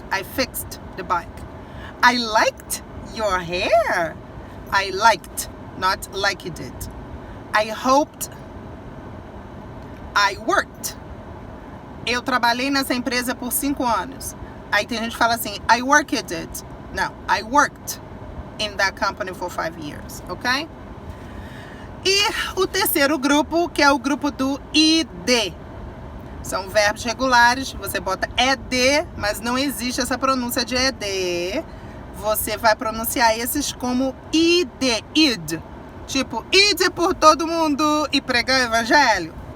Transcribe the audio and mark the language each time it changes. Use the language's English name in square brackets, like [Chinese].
[English] I fixed the bike. I liked your hair. I liked, not liked it. I hoped. I worked. [Portuguese] Eu trabalhei nessa empresa por 5 anos. Aí tem gente que fala assim, [English] I worked it. [Portuguese] Não, [English] I worked in that company for 5 years, ok? [Portuguese] E o terceiro grupo, que é o grupo do ID. São verbos regulares, você bota ED, mas não existe essa pronúncia de ED. Você vai pronunciar esses como ID, id. Tipo, ide por todo mundo e pregar o evangelho.